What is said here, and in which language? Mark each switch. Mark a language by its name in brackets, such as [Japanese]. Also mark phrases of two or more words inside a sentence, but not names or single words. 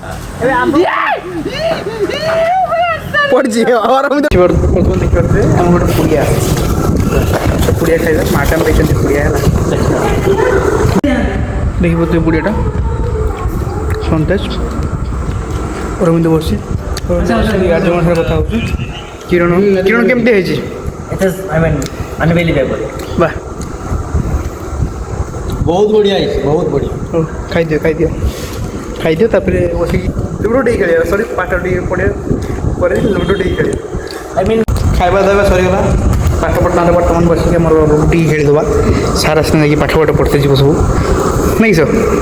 [Odia] ପଡ଼ିଛି ବର୍ତ୍ତମାନ ଦେଖିପାରୁଥିବେ ଆମ ଗୋଟେ ପୁଡ଼ିଆ ଖାଇବା ମାଡ଼ାମ ଦେଇଛନ୍ତି ପୁଡ଼ିଆ ହେଲା ଦେଖିପାରୁଥିବେ ପୁଡ଼ିଆଟା ସନ୍ତେଜ ଅରବିନ୍ଦ ବସି ଆର୍ଯ୍ୟମାନଙ୍କ ସାଙ୍ଗରେ କଥା ହେଉଛି କିରଣ କେମିତି ହେଇଛି [English] It is, I mean, unbelievable. [Odia] ବାଃ ବହୁତ ବଢ଼ିଆ ହେଇଛି ବହୁତ ବଢ଼ିଆ। ହଉ ଖାଇଦିଅ ତାପରେ ବସିକି ଲୁଡ଼ୋ ଟିକେ ଖେଳିବା ସରି ପାଠ ଟିକେ ପଢ଼ିବା ପରେ ଲୁଡ଼ୋ ଟିକେ ଖେଳିବା [English] I mean, [Odia] ଖାଇବା ଦାଇବା ସରିଗଲା ପାଠ ପଢ଼ିଥାନ୍ତେ ବର୍ତ୍ତମାନ ବସିକି ଆମର ଲୁଡ଼ୋ ଟିକେ ଖେଳିଦେବା ସାର୍ ଆସିଲେ ଯାଇକି ପାଠ ପଢ଼ତେ ଯିବ ସବୁ ନାଇଁ ସାର୍